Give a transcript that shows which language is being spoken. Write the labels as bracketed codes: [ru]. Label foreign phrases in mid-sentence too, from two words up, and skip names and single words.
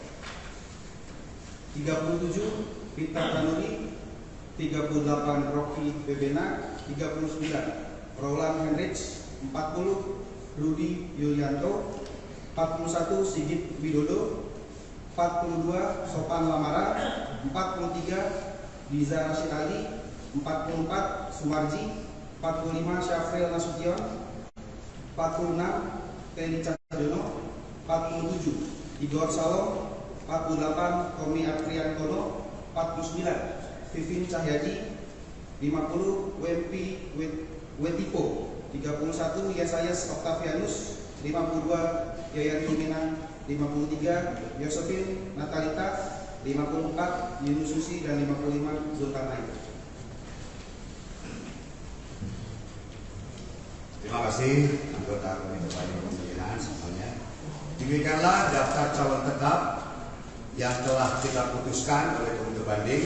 [id] 37 Pita Kanuri, 38 Rocky Bebena, 39 Roland Henrich, 40 Rudi Yulianto, 41 Sigit Widodo, 42 Sopan Lamara, 43 Diza Rashid Ali, 44 Sumarji, 45 Syafril Nasution, 46 Teni Cahyono, 47 Igor Salom, 48 Tommy Apriantono, 49 Vivin Cahyadi, 50 Wempi Wetipo, 31 Yesayas Octavianus, 52 Yayan Kimina, 53 Yosefin Natalita, 54 Yunus Susi, dan 55 Zulkarnain. Terima kasih anggota Komite Banding Pemilihan semuanya. Demikianlah daftar calon tetap yang telah kita putuskan oleh Komite Banding.